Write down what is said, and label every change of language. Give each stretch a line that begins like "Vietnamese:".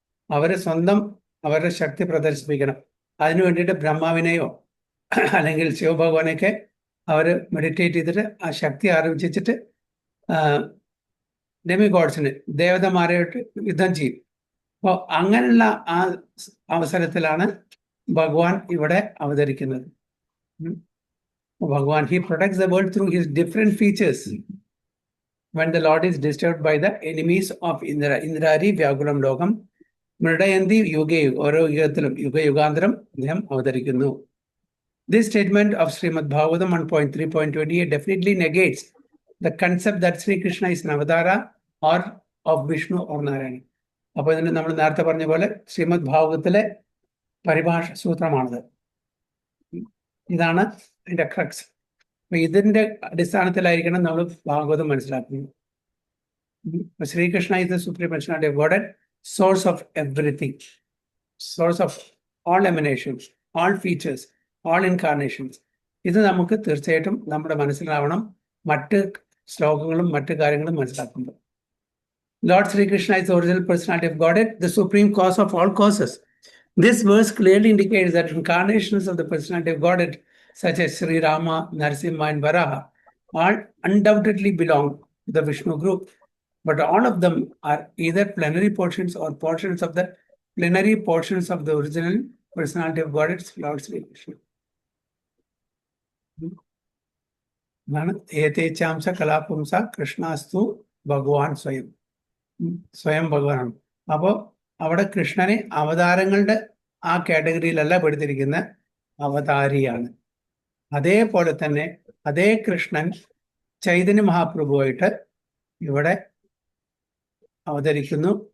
Malayalam: അവര് സ്വന്തം അവരുടെ ശക്തി പ്രദർശിപ്പിക്കണം. അതിനു വേണ്ടിയിട്ട് ബ്രഹ്മാവിനെയോ അല്ലെങ്കിൽ ശിവഭഗവാനെയൊക്കെ അവർ മെഡിറ്റേറ്റ് ചെയ്തിട്ട് ആ ശക്തി ആർജിച്ചിട്ട് ഡെമിഗോഡ്സിന്, ദേവതമാരായിട്ട് യുദ്ധം ചെയ്യും. അപ്പോൾ അങ്ങനെയുള്ള ആ അവസരത്തിലാണ് ഭഗവാൻ ഇവിടെ അവതരിക്കുന്നത്.
English: ഭഗവാൻ he protects the world through his different features when the Lord is disturbed by the enemies of Indra.
Sanskrit: Indrari വ്യാകുലം ലോകം മൃഡയന്തി യുഗേ.
Malayalam: ഓരോ യുഗത്തിലും യുഗാന്തരം അദ്ദേഹം അവതരിക്കുന്നു.
English: This statement of Srimad Bhagavatam 1.3.28 definitely negates the concept that Sri Krishna is an avatara or of Vishnu or Narayana.
Malayalam: അപ്പോൾ ഇതിന് നമ്മൾ നേരത്തെ പറഞ്ഞ പോലെ ശ്രീമദ് ഭാഗവതത്തിലെ പരിഭാഷ സൂത്രമാണത്. ഇതാണ് അതിന്റെ ക്രക്സ്. അപ്പൊ ഇതിന്റെ അടിസ്ഥാനത്തിലായിരിക്കണം നമ്മൾ ഭാഗവതം മനസ്സിലാക്കുന്നത്.
English: Sreekrishna is the supreme personality of Godhead, source of everything, source of all emanations, all features, all incarnations.
Malayalam: ഇത് നമുക്ക് തീർച്ചയായിട്ടും നമ്മുടെ മനസ്സിലാവണം മറ്റ് ശ്ലോകങ്ങളും മറ്റു കാര്യങ്ങളും മനസ്സിലാക്കുമ്പോൾ.
English: Lord Sri Krishna is the original personality of Godhead, the supreme cause of all causes. This verse clearly indicates that incarnations of the personality of Godhead, such as Sri Rama, Narasimha, and Varaha, all undoubtedly belong to the Vishnu group but all of them are either plenary portions or portions of the plenary portions of the original personality of God, it's Lord Sri Krishna.
Sanskrit: ഏതേച്ചാംശ കലാപുംസ കൃഷ്ണാസ്തു ഭഗവാൻ സ്വയം.
Malayalam: സ്വയം ഭഗവാനാണ്. അപ്പോൾ അവിടെ കൃഷ്ണനെ അവതാരങ്ങളുടെ ആ കാറ്റഗറിയിലല്ല പെടുത്തിരിക്കുന്ന അവതാരിയാണ്. അതേപോലെ തന്നെ അതേ കൃഷ്ണൻ ചൈതന്യ മഹാപ്രഭുവായിട്ട് ഇവിടെ അവതരിക്കുന്നു.